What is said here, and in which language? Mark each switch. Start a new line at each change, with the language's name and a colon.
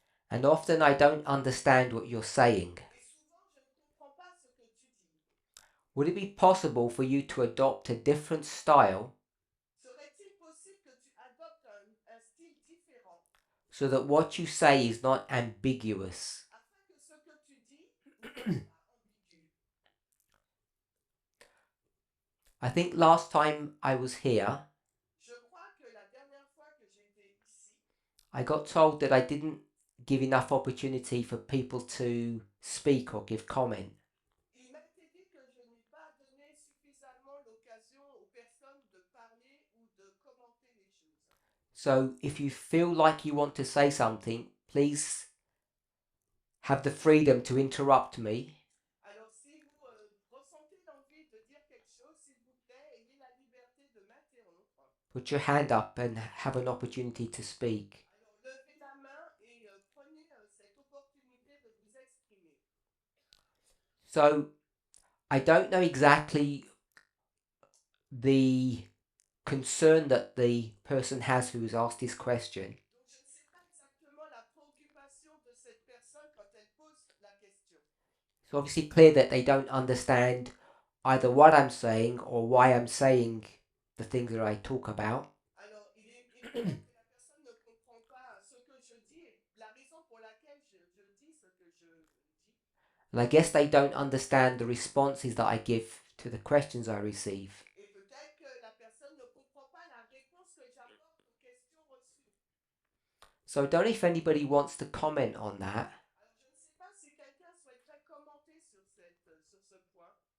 English: And often I don't understand what you're saying.
French: Et souvent, je ne comprends pas ce que tu dis.
English: Would it be possible for you to adopt a different style
French: Serait-il possible que tu adoptes un style différent
English: so that what you say is not ambiguous?
French: afin que ce que tu dis ne soit pas ambigu?
English: I think last time I was here,
French: Je crois que la dernière fois que j'étais ici,
English: I got told that I didn't give enough opportunity for people to speak or give comment.
French: il m'a été dit que je n'ai pas donné suffisamment l'occasion aux personnes de parler ou de commenter les choses.
English: So if you feel like you want to say something, please have the freedom to interrupt me.
French: Alors si vous ressentez l'envie de dire quelque chose, s'il vous plaît, ayez la liberté de m'interrompre.
English: Put your hand up and have an opportunity to speak.
French: Alors levez la main et prenez cette opportunité de vous exprimer.
English: So I don't know exactly the concern that the person has who has asked this question.
French: Donc je ne sais pas exactement la préoccupation de cette personne quand elle pose la question.
English: It's obviously clear that they don't understand either what I'm saying or why I'm saying the things that I talk about.
French: Alors il est évident que la personne ne comprend pas ce que je dis et la raison pour laquelle je dis ce que je dis.
English: And I guess they don't understand the responses that I give to the questions I receive.
French: Et peut-être que la personne ne comprend pas la réponse que j'apporte aux questions reçues.
English: So I don't know if anybody wants to comment on that.
French: Alors je ne sais pas si quelqu'un souhaiterait commenter sur ce point.